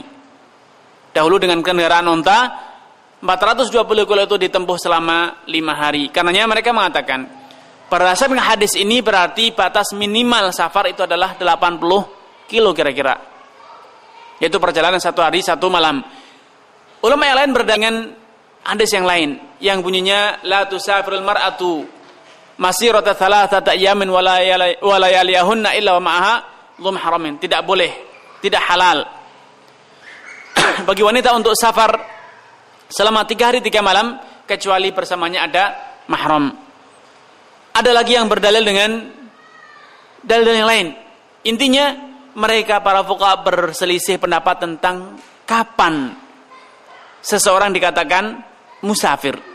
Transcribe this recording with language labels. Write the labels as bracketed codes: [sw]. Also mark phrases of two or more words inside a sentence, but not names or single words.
[id] Dahulu dengan kendaraan onta, 420 kilo itu ditempuh selama 5 hari. Karenanya mereka mengatakan, berdasarkan hadis ini berarti batas minimal safar itu adalah 80 kilo kira-kira, yaitu perjalanan 1 hari 1 malam. [ar] Ulama yang lain berdangan hadis yang lain yang bunyinya لا تسافر المرأة مسيرة 3 أيام ولياليهن إلا ومعها ذو محرم. [id] Tidak boleh, tidak halal bagi wanita untuk safar selama 3 hari 3 malam kecuali bersamanya ada mahram. Ada lagi yang berdalil dengan dalil yang lain. Intinya mereka para fuqaha berselisih pendapat tentang kapan seseorang dikatakan musafir.